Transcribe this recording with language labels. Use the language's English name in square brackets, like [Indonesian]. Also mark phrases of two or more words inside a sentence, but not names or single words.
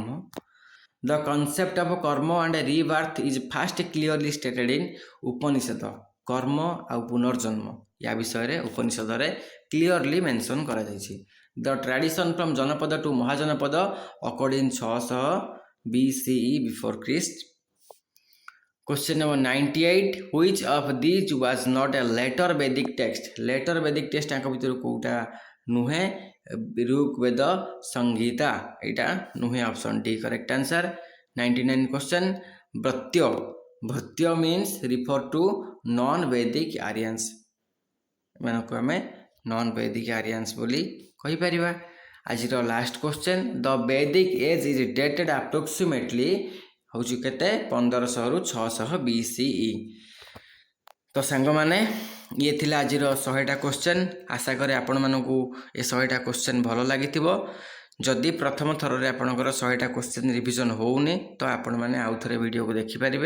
[English] The concept of karma and rebirth is first clearly stated in Upanishad. [Odia] କର୍ମ ଆଉ ପୁନର୍ଜନ୍ମ ୟା ବିଷୟରେ ଉପନିଷଦରେ [English] clearly mention [Odia] କରାଯାଇଛି। [English] The tradition from Janapada to Mahajanapada according 600 BCE before Christ. Question number 98, which of these was not a later Vedic text? Later Vedic text [Odia] ତାଙ୍କ ଭିତରୁ କୋଉଟା ନୁହେଁ? ଋଗ୍ବେଦ ସଂହିତା, ଏଇଟା ନୁହେଁ। [English] Option D correct answer. 99 question, ଭୃତ୍ୟ means refer to non-Vedic Aryans। [Odia] ଏମାନଙ୍କୁ ଆମେ [English] non-Vedic Aryans [Odia] ବୋଲି କହିପାରିବା। ଆଜିର [English] last question, The Vedic age is dated approximately [Odia] ହେଉଛି କେତେ? 1500 ରୁ 600 BCE। ତ ସାଙ୍ଗମାନେ, ଇଏ ଥିଲା ଆଜିର 100ଟା କ୍ୱେଶ୍ଚନ୍। ଆଶା କରେ ଆପଣମାନଙ୍କୁ ଏ 100ଟା କ୍ୱେଶ୍ଚନ୍ ଭଲ ଲାଗିଥିବ। ଯଦି ପ୍ରଥମ ଥରରେ ଆପଣଙ୍କର 100ଟା [English] question revision [Odia] ହେଉନି ତ ଆପଣମାନେ ଆଉ ଥରେ ଭିଡ଼ିଓକୁ ଦେଖିପାରିବେ।